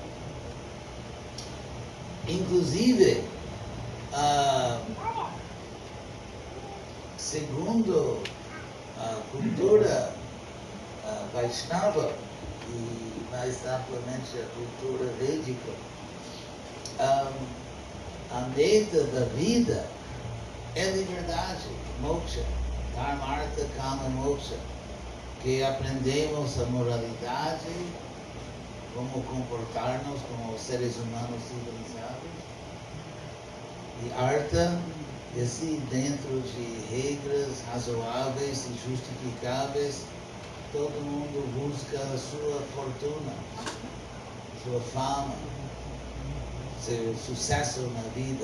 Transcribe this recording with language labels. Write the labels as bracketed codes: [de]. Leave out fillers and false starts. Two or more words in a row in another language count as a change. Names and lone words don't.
[pt] Inclusive, segundo a cultura Vaishnava e mais amplamente a cultura védica, a meta da vida é liberdade, [sa] मोक्ष, धर्म, अर्थ, काम, मोक्ष, [pt] que aprendemos a moralidade, como comportar-nos como seres humanos civilizados, e artha, e assim dentro de regras razoáveis e justificáveis, todo mundo busca a sua fortuna, sua fama, seu sucesso na vida.